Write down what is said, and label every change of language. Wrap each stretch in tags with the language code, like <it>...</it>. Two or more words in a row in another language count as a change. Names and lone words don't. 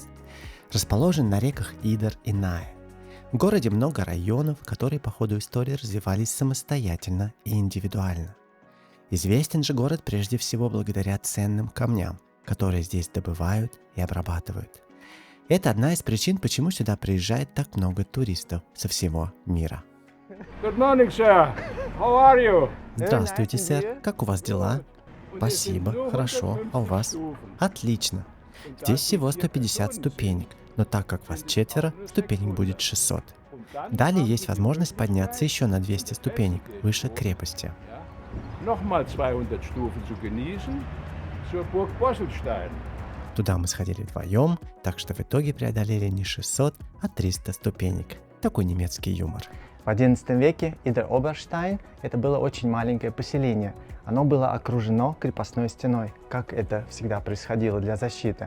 <ru>Расположен на реках Идер и Нае. В городе много районов, которые по ходу истории развивались самостоятельно и индивидуально. Известен же город прежде всего благодаря ценным камням, которые здесь добывают и обрабатывают. Это одна из причин, почему сюда приезжает так много туристов со всего мира.</ru> <en>Good morning, sir. How are you?</en> <ru>Здравствуйте, сэр. Как у вас дела? Спасибо. Хорошо. А у вас? Отлично. Здесь всего 150 ступенек, но так как вас 4, ступенек будет 600. Далее есть возможность подняться еще на 200 ступенек выше крепости.</ru> <de>Nochmal 200 Stufen zu genießen zur Burg Bosselstein.</de> <ru>Туда мы сходили вдвоем, так что в итоге преодолели не 600, а 300 ступенек. Такой немецкий юмор. В XI веке Идер-Оберштайн – это было очень маленькое поселение. Оно было окружено крепостной стеной, как это всегда происходило для защиты.</ru>